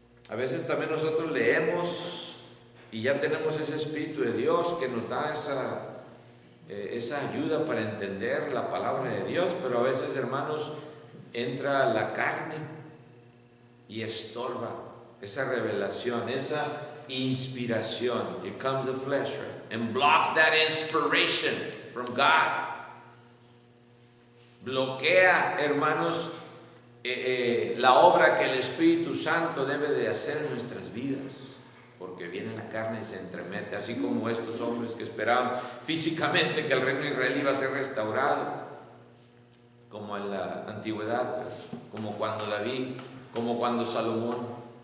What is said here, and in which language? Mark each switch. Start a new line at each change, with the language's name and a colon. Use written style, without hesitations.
Spanish: A veces también nosotros leemos y ya tenemos ese Espíritu de Dios que nos da esa ayuda para entender la palabra de Dios, pero a veces, hermanos, entra la carne y estorba esa revelación, esa inspiración.
English: Here comes the flesh, right? And blocks that inspiration from God.
Spanish: Bloquea, hermanos, la obra que el Espíritu Santo debe de hacer en nuestras vidas, porque viene la carne y se entremete, así como estos hombres que esperaban físicamente que el reino de Israel iba a ser restaurado, como en la antigüedad, como cuando David, como cuando Salomón.